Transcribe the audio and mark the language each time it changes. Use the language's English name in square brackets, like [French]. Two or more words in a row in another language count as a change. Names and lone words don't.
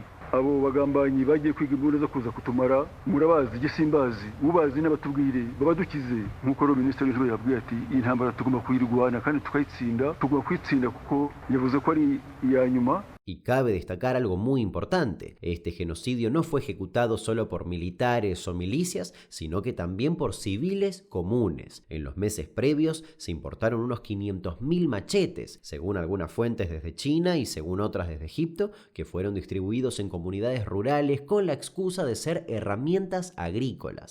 [Kinyarwanda] Abo bagambanyi bagiye kwiga imbunda zo kuza kutumara murabazi jye simbazi ubazi n'abatubwire babadukize nk'uko minisitiri w'intebe yabwiye ati iyi ntambara tugomba kuyirwana kandi tukayitsinda, tugomba kwitsinda kuko yavuze ko ari iya nyuma. [Spanish] Y cabe destacar algo muy importante: este genocidio no fue ejecutado solo por militares o milicias, sino que también por civiles comunes. En los meses previos se importaron unos 500.000 machetes, según algunas fuentes desde China y según otras desde Egipto, que fueron distribuidos en comunidades rurales con la excusa de ser herramientas agrícolas.